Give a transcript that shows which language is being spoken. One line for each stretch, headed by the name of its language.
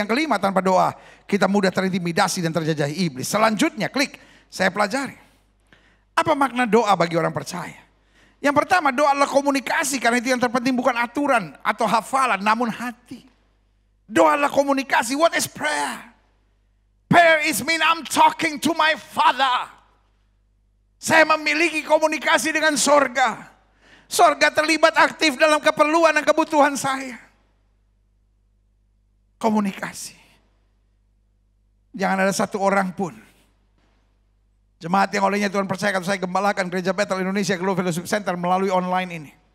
Indonesian: Yang kelima, tanpa doa kita mudah terintimidasi dan terjajah iblis. Selanjutnya, klik, saya pelajari. Apa makna doa bagi orang percaya? Yang pertama, doa adalah komunikasi, karena itu yang terpenting bukan aturan atau hafalan, namun hati. Doa adalah komunikasi.
English: What is prayer? Prayer is mean I'm talking to my Father.
Indonesian: Saya memiliki komunikasi dengan sorga. Sorga terlibat aktif dalam keperluan dan kebutuhan saya. Komunikasi. Jangan ada satu orang pun jemaat yang olehnya Tuhan percayakan saya gembalakan Gereja Bethel Indonesia Global Fellowship Center melalui online ini.